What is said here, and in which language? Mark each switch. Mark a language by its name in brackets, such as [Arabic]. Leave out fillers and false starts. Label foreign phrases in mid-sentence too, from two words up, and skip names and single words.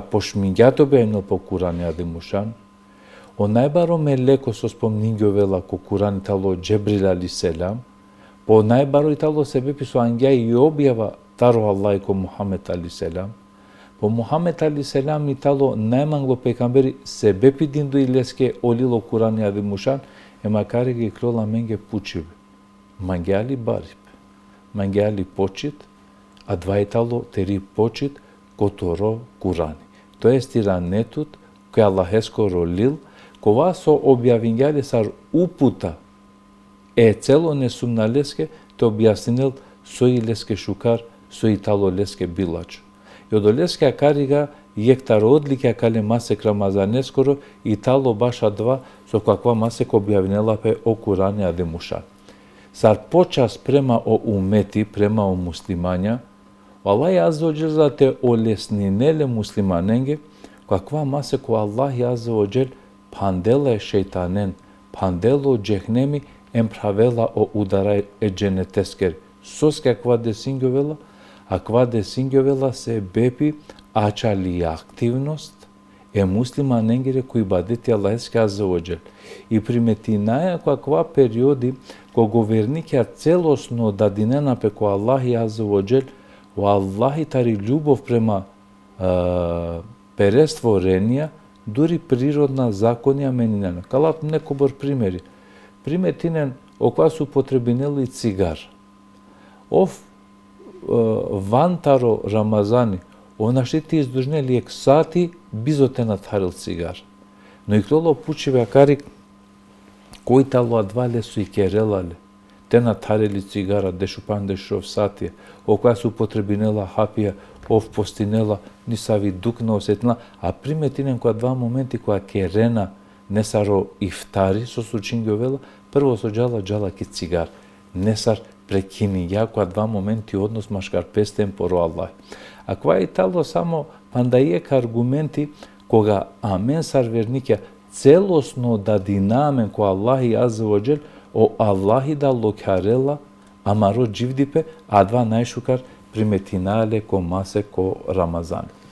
[Romany] пошмињато бејно по Курани аде мушан, о најбаро ме леко со спомнињовела ко Курани тало Джебрил алиселам, по најбаро и тало себе пи со ангја и објава таро Аллах ко Мухамед алиселам, по Мухамед алиселам и тало најмангло пекамбери себе пи динду и леске олило Курани аде мушан, е макари ги крола менге пучиве. Мангјали бариб, мангјали почит, а двајтало тери почит которо Курани. Тоест иранетут кој Аллахеско ролил, кова со објавињале сар упута е цело не сумналеске, те објаснил со и леске шукар, со и тало леске билач. И од леске акарига јектар одлика кале масек Рамазанескоро и тало баша два со каква масек објавнела пе о Курани аде мушан. Сар почас према о умети, према о муслимања, Аллах Аззаваџел за те олеснинеле муслиманенге, каква масек о Аллах Аззаваџел пандела е шејтанен, пандело джехнеми емправела о удара е дженетескер. Сос каква десингјовела, а ква десингјовела се бепи ачали активност е муслиманенгере кои бадети Аллахески Аззаваџел. И приметинаја каква периоди кога верникја целосно дадинена пеко Аллах Аззаваџел, о Аллах тари љубов према перестворенија, дури природна законија менинена. Калат некобор примери. Приметинен оква су потребинели цигар. Ов вантаро Рамазани, онашти ти издужнели ек сати бизотенат харил цигар. Но и клоло пучиве акарик, кој тало адвале су и керелале. Те натарели цигара, дешупан дешов сатија, окоја су потребинела хапија, ов постинела, ни сави дукна осетна, а приметинен која два моменти која керена не саро ифтари со сучингјовела, прво со джала ки цигар. Не сар прекини ја која два моменти однос машкар пестен поро Аллах. А која и тало само пандајек аргументи кога амен сар верникја целосно да динамен која Аллах Аззаваџел о Аллахи да локарела, амаро дживдипе, а два најшукар приметинале ко масе ко Рамазани.